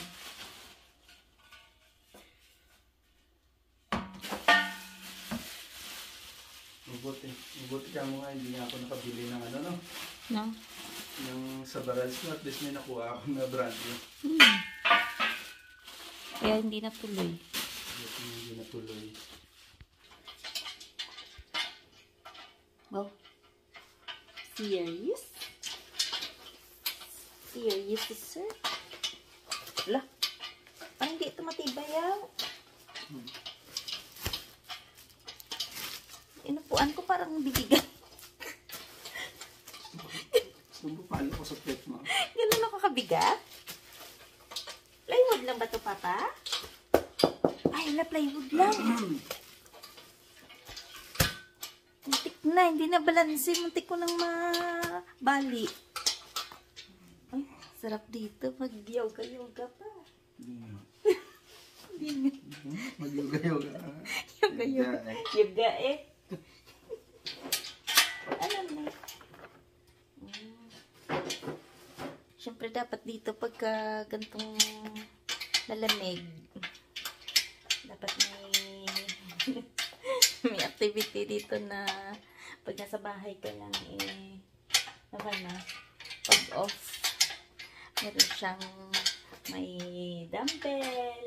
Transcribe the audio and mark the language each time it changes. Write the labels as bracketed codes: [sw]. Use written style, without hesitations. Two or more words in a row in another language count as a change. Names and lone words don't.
[tl] Mabuti ka mo nga, hindi nga ako nakabili ng ano, no? No? Yung sa Barals ko, at least may nakuha ako na brand new. Kaya hindi natuloy. Hindi natuloy. Wow. [en] Serious? Serious, sir? [tl] Wala. Parang hindi ito matibay Inupuan ko parang bibigan. Gusto mo palo ko sa plate mo? Ganun ako kabigat? Plywood lang ba ito, Papa? Ay, wala, plywood lang. Muntik na, hindi na balanse. Muntik ko nang mabali. Ay, sarap dito. Mag-yoga-yoga pa. Mag-yoga-yoga. Yoga-yoga. Yoga eh. Alam na. Siyempre dapat dito pagka gantong lalamig, dapat may activity dito na pag nasa bahay ka lang pag off meron siyang may dumbbell.